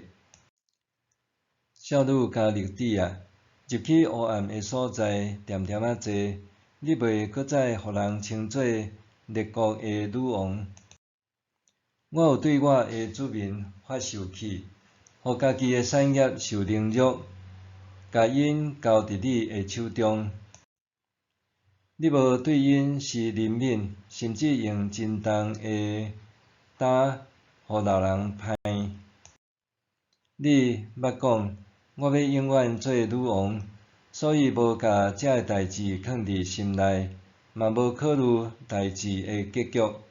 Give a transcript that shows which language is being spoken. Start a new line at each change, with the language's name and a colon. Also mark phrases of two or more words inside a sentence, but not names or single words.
Min Nan Chinese: 小女加利底啊，入去黑暗的所在，恬恬仔坐，你袂阁再互人称作列国的女王。我有对我的子民发受气，互家己的产业受凌辱，甲因交伫你的手中。你无对因施怜悯，甚至用真重的担，互老人歹。你捌讲，我要永远做女王，所以无甲这个代志放伫心内，嘛无考虑代志的结局。